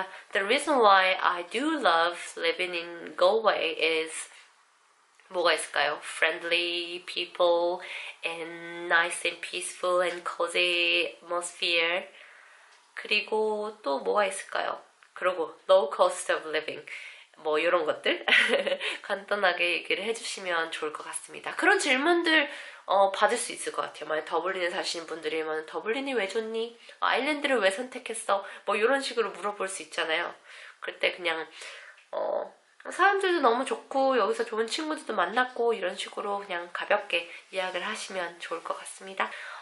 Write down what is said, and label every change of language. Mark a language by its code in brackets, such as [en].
[en] The reason why I do love living in Galway is [ko] 뭐가 있을까요? [en] Friendly people and nice and peaceful and cozy atmosphere. [ko] 그리고 또 뭐가 있을까요? [en] 그리고 low cost of living. [ko] 뭐 이런 것들 간단하게 얘기를 해주시면 좋을 것 같습니다. 그런 질문들 받을 수 있을 것 같아요. 만약 더블린에 사시는 분들이면 더블린이 왜 좋니? 아일랜드를 왜 선택했어? 뭐 이런 식으로 물어볼 수 있잖아요. 그럴 때 그냥 사람들도 너무 좋고 여기서 좋은 친구들도 만났고 이런 식으로 그냥 가볍게 이야기를 하시면 좋을 것 같습니다.